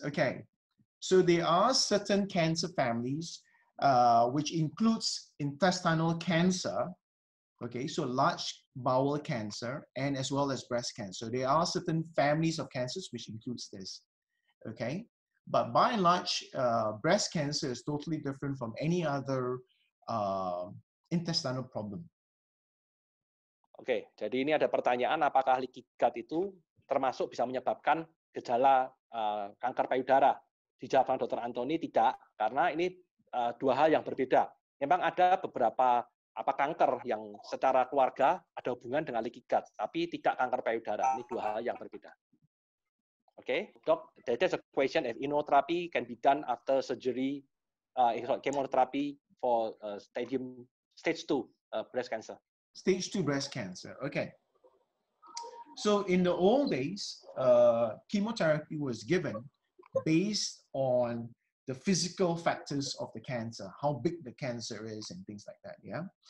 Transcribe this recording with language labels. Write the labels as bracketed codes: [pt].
[en] Okay, so there are certain cancer families which includes intestinal cancer. Okay, so large bowel cancer and as well as breast cancer. There are certain families of cancers which includes this. Okay, but by and large, breast cancer is totally different from any other intestinal problem. [id] Oke, jadi ini ada pertanyaan apakah leaky gut itu termasuk bisa menyebabkan gejala kanker payudara? Dijawab Dr. Anthony tidak, karena ini dua hal yang berbeda. Memang ada beberapa kanker yang secara keluarga ada hubungan dengan leaky gut, tapi tidak kanker payudara. Ini dua hal yang berbeda. [en] Okay, Doc, there's a question if immunotherapy can be done after surgery, chemotherapy for stage 2 breast cancer. Stage 2 breast cancer. Okay. So in the old days, chemotherapy was given based on the physical factors of the cancer, how big the cancer is and things like that, yeah?